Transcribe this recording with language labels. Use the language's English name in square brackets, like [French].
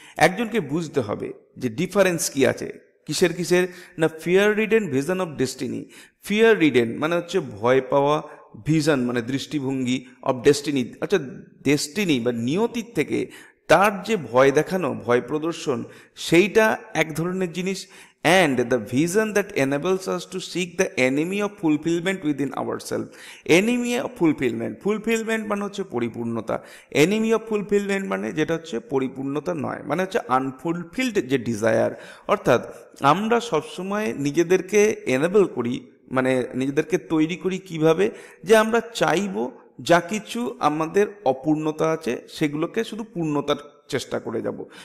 [Bangla] একজনকে বুঝতে হবে যে ডিফারেন্স কি আছে, কিসের কিসের না, [English] Fear ridden vision of destiny. [Bangla] Fear ridden মানে হচ্ছে ভয় পাওয়া, ভিশন মানে দৃষ্টিভঙ্গি, অফ ডেস্টিনি আচ্ছা ডেস্টিনি বা নিয়তির থেকে তার যে ভয় দেখানো, ভয় প্রদর্শন, সেইটা এক ধরনের জিনিস। [English] and the vision that enables us to seek the enemy of fulfillment within ourselves. [Bangla] enemy of fulfillment মানে হচ্ছে পরিপূর্ণতা, enemy of fulfillment মানে যেটা হচ্ছে পরিপূর্ণতা নয়, মানে হচ্ছে আনফুলফিলড যে ডিজায়ার। অর্থাৎ আমরা সবসময় নিজেদেরকে এনেবল করি, মানে নিজেদেরকে তৈরি করি কিভাবে, যে আমরা চাইবো যা কিছু আমাদের অপূর্ণতা আছে সেগুলোকে শুধু পূর্ণতার চেষ্টা করে যাব।